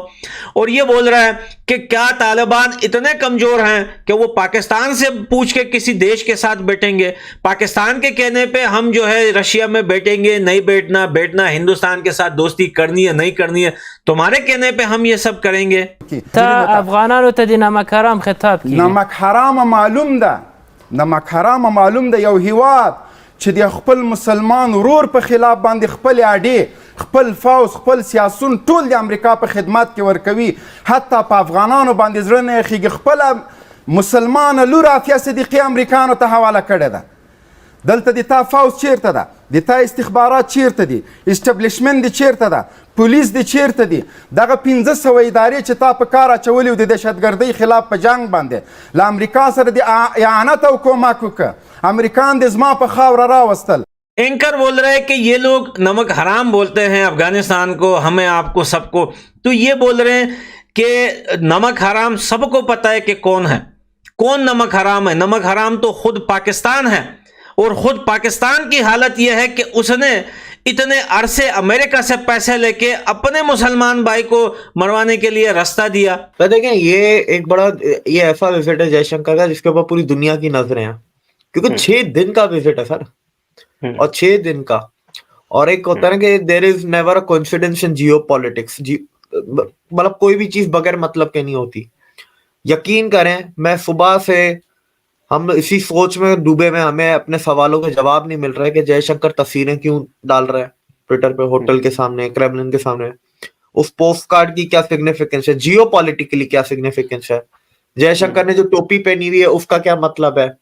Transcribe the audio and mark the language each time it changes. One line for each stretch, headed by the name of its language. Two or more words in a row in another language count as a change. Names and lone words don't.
Hindi: और ये बोल रहा है कि क्या तालिबान इतने कमजोर हैं कि वो पाकिस्तान से पूछ के किसी देश के साथ बैठेंगे। पाकिस्तान के कहने पे हम जो है रशिया में बैठेंगे, नहीं बैठना, हिंदुस्तान के साथ दोस्ती करनी है नहीं करनी है, तुम्हारे कहने पे हम ये सब करेंगे।
Pashto: افغانانو ته د نمک حرام خطاب کې نمک حرام معلوم ده، نمک حرام معلوم ده. یو هیواد چې د خپل مسلمان ورور په خلاف باندې خپل اډې، خپل فوز، خپل سیاسون ټول د امریکا په خدمت کې ورکوي، حتی په افغانانو باندې زړه نه یخیږي، خپله مسلمانه لور عافیه صدیقي امریکانو ته حواله کړې ده. دلته د تا فوز چیرته ده؟ د تا استخبارات چیرته دي؟ اسټبلیشمنټ دی چیرته ده؟ پولیس دی چیرته دي؟ دغه 1500 ادارې چې تا په کار اچولي د دهشتګردۍ خلاف په جنگ باندې له امریکا سره د اعانت او کومک وکړه، امریکان د زما په خاوره راوستل.
Hindi: एंकर बोल रहे हैं कि ये लोग नमक हराम बोलते हैं अफगानिस्तान को, हमें, आपको, सबको। तो ये बोल रहे हैं कि नमक हराम सबको पता है कि कौन है, कौन नमक हराम है। नमक हराम तो खुद पाकिस्तान है, और खुद पाकिस्तान की हालत यह है कि उसने इतने अरसे अमेरिका से पैसे लेके अपने मुसलमान भाई को मरवाने के लिए रास्ता दिया। तो देखें, ये एक बड़ा, ये ऐसा विजिट है जयशंकर का जिसके ऊपर पूरी दुनिया की नजरें हैं, क्योंकि 6 दिन का विजिट है सर, और 6 दिन का।
English: और एक होता है ना कि there is never a coincidence in geopolitics,
Hindi: मतलब कोई भी चीज बगैर मतलब के नहीं होती। यकीन करें, मैं सुबह से हम इसी सोच में डूबे में, हमें अपने सवालों के जवाब नहीं मिल रहे कि जयशंकर तस्वीरें क्यों डाल रहे हैं ट्विटर पे, होटल के सामने, क्रेमलिन के सामने। उस पोस्ट कार्ड की क्या सिग्निफिकेंस है, जियोपॉलिटिकली क्या सिग्निफिकेंस है, जयशंकर ने जो टोपी पहनी हुई है उसका क्या मतलब है।